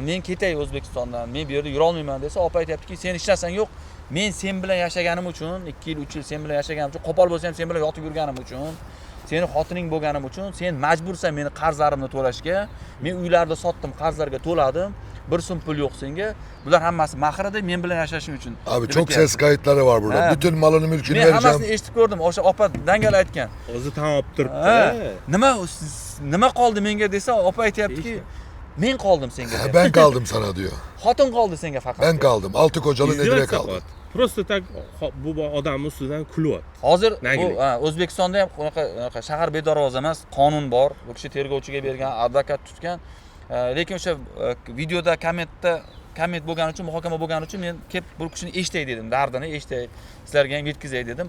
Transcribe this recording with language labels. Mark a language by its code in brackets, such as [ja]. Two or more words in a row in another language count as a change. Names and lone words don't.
[uz] Men ketay O'zbekistondan, men bu yerda yura olmayman desa, opa aytayaptiki, sen hech narsang yo'q. Men sen bilan yashaganim uchun, 2 yil, 3 yil sen bilan yashaganim uchun, qo'pol bo'lsa ham sen bilan yotib yurganim uchun, seni xotining bo'lganim uchun, sen majbursan meni qarzlarimni to'lashga. Men uylarni sotdim, qarzlarga to'ladim. 1 so'm pul yo'q senga. Bular hammasi mahrada men bilan yashashing uchun. [tr] Abi çok ses kayıtları var burada. Bütün malını mülkünü [uz] Men [tr] vereceğim. [uz] hammasini eshitib ko'rdim. O'sha opa dangal aytgan. O'zi tan olib turibdi. Nima qoldi menga desa, opa aytayaptiki, men qoldim senga. [tr] Ben kaldım sana diyor. [uz] Xotin qoldi senga faqat. [tr] Ben kaldım. 6 kocalı Nedire kaldı. [ru] Просто так [uz] bu odamning ustidan kulyapti. Hozir bu O'zbekistonda ham unaqa shahar bedarvoza emas, qonun bor. Bu kishi tergovchiga bergan, advokat tutgan. Lekin o'sha videoda komment bo'lgani uchun, muhokama bo'lgani uchun men kelib bu kishini eshitay dedim, dardini eshitay, sizlarga ham yetkazay dedim.